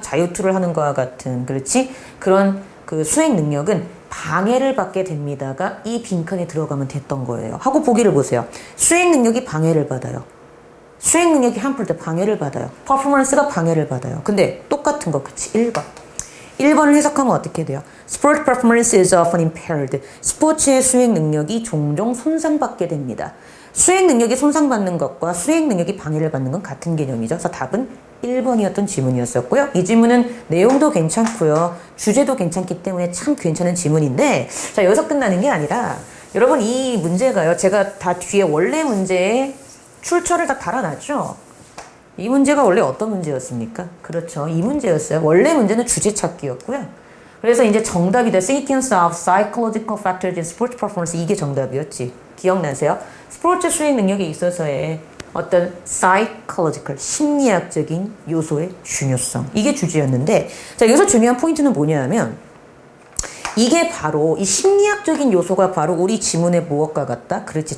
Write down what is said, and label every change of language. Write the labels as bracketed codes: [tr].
[ko] 자유투를 하는 거와 같은 그렇지. 그런 그 수행 능력은 방해를 받게 됩니다가 이 빈칸에 들어가면 됐던 거예요. 하고 보기를 보세요. 수행 능력이 방해를 받아요. 수행 능력이 함플 때 방해를 받아요. 퍼포먼스가 방해를 받아요. 근데 똑같은 거 그치? 1번. 1번을 해석하면 어떻게 돼요? [en] Sport performance is often impaired. [ko] 스포츠의 수행 능력이 종종 손상받게 됩니다. 수행 능력이 손상받는 것과 수행 능력이 방해를 받는 건 같은 개념이죠. 그래서 답은 1번이었던 지문이었었고요. 이 지문은 내용도 괜찮고요. 주제도 괜찮기 때문에 참 괜찮은 지문인데 자 여기서 끝나는 게 아니라 여러분 이 문제가요. 제가 다 뒤에 원래 문제에 출처를 다 달아놨죠. 이 문제가 원래 어떤 문제였습니까? 그렇죠. 이 문제였어요. 원래 문제는 주제 찾기였고요. 그래서 이제 정답이다. [en] Sequence of psychological factors in sport performance [ko] 이게 정답이었지. 기억나세요? 스포츠 수행 능력에 있어서의 어떤 psychological 심리학적인 요소의 중요성 이게 주제였는데 자 여기서 중요한 포인트는 뭐냐 하면 이게 바로 이 심리학적인 요소가 바로 우리 지문의 무엇과 같다? 그렇지.